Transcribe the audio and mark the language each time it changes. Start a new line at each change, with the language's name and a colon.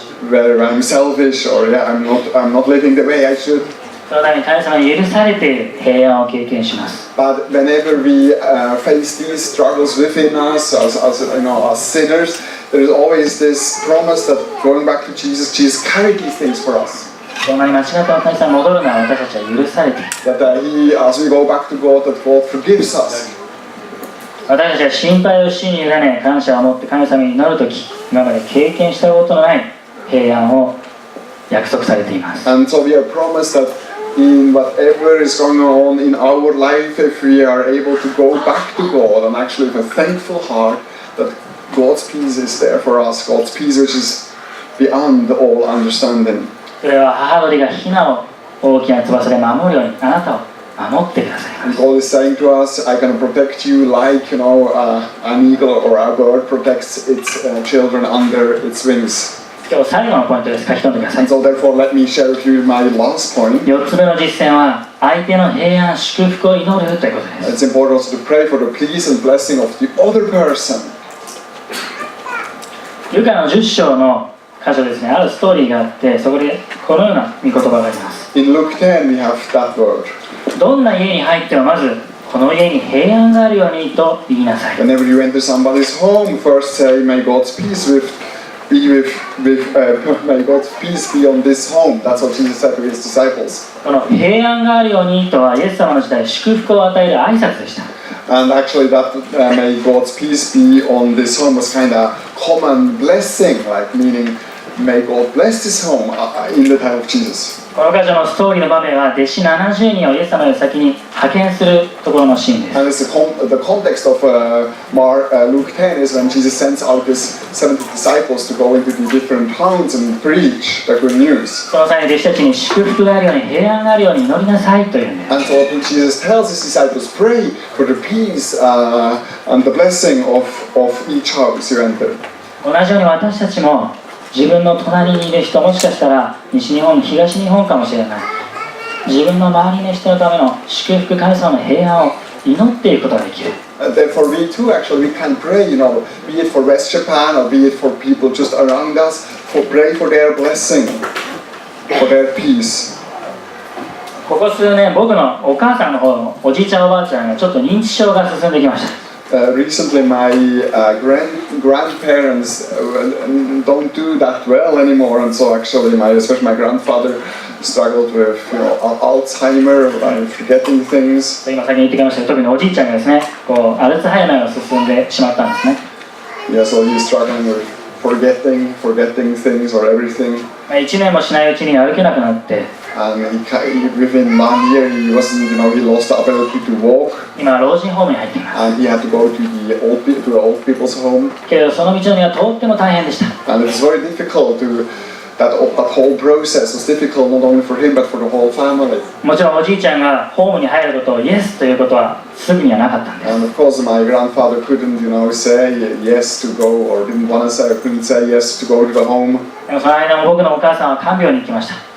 English: Where I'm selfish or I'm not living the way I should.
Japanese: そのために神様に許されている平安を経験します。
English: But whenever we face these struggles within us as sinners, there is always this promise that going back to Jesus carried these things for us.
Japanese: そんなに間違った神様に戻るのは私たちは許されている。
English: That as we go back to God, that God forgives us.
Japanese: 私たちは心配を主に委ね感謝を持って神様に祈るとき今まで経験したことのない平安を約束されています。
English: And so we are promised that in whatever is going on in our life, if we are able to go back to God and actually with a thankful heart, that God's peace is there for us, God's peace which is beyond all understanding.
Japanese: それは母鳥がヒナを大きな翼で守るようにあなたを守ってくださいます。
English: And God is saying to us, I can protect you like an eagle or a bird protects its children under its wings.
Japanese: 今日最後のポイントです。書き込んでください。
English: And so therefore let me share with you my last point.
Japanese: 4つ目の実践は相手の平安祝福を祈るということです。
English: It's important also to pray for the peace and blessing of the other person.
Japanese: ルカの10章の箇所ですね、あるストーリーがあってそこでこのような御言葉があります。
English: In Luke 10 we have that word.
Japanese: どんな家に入ってもまずこの家に平安があるようにと言いなさい。
English: Whenever you enter somebody's home, first say, May God's peace may God's peace be on this home. That's what Jesus said to his disciples.
Japanese: この平安があるようにとはイエス様の時代祝福を与える挨拶でした。
English: And actually that may God's peace be on this home was kind of common blessing, like meaning may God bless this home in the time of Jesus.
Japanese: この箇所のストーリーの場面は弟子70人をイエス様より先に派遣するところのシーンです。
English: And it's the context of Luke 10 is when Jesus sends out his 70 disciples to go into the different towns and preach the good news.
Japanese: その際に弟子たちに祝福があるように平安があるように祈りなさいというんです。
English: And so Jesus tells his disciples, pray for the peace and the blessing of each house you enter.
Japanese: 同じように私たちも自分の隣にいる人、もしかしたら西日本、東日本かもしれない。自分の周りの人のための祝福、神様の平安を祈っていくことができる。
English: Therefore, we too we can pray, be it for West Japan or be it for people just around us, pray for their blessing, for their peace.
Japanese: ここ数年、僕のお母さんの方のおじいちゃんおばあちゃんがちょっと認知症が進んできました。
English: Recently, my grandparents don't do that well anymore, and so actually, especially my grandfather struggled with Alzheimer, forgetting things.
Japanese: 今先に言ってきましたけど、特におじいちゃんがですね、アルツハイマーが進んでしまったんですね。
English: Yeah, so he's struggling with forgetting things or everything.
Japanese: 1年もしないうちに歩けなくなって。
English: And within 1 year, he lost the ability to walk.
Japanese: 今老人ホームに入っています。
English: And he had to go to the old people's home.
Japanese: けどその道のりはとっても大変でした。
English: And it was very difficult that whole process was difficult not only for him but for the whole family.
Japanese: もちろんおじいちゃんがホームに入ることをイエスということはすぐにはなかったんです。
English: And of course, my grandfather couldn't, say yes to go, or couldn't say yes to go to the home.
Japanese: でもその間も僕のお母さんは看病に行きました。